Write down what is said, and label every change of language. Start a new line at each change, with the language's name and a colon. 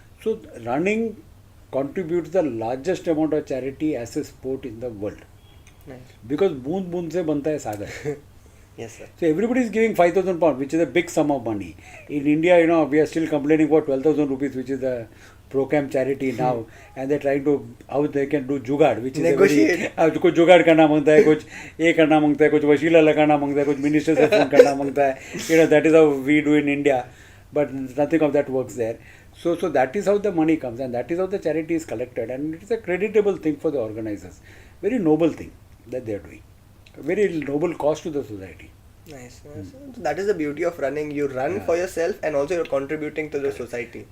English: So running contributes the largest amount of charity as a sport in the world. Nice. Because
Hindi: boond boond se banta hai sagar.
English: Yes, sir. So everybody is giving £5,000, which is a big sum of money. In India, we are still complaining about 12,000 rupees, which is the ProCam charity now, and they're trying to how they can do jugaad, which is negotiate.
Hindi: कुछ जुगाड़ करना मांगता है, कुछ ये करना मांगता है, कुछ वसीला लगाना मांगता है, कुछ मिनिस्टर से फोन करना मांगता है.
English: That is how we do in India, but nothing of that works there. So that is how the money comes, and that is how the charity is collected, and it is a creditable thing for the organizers. Very noble thing that they are doing. A very noble cause to the society. Nice. So that is the beauty of running. You run for yourself, and also you're contributing to the society.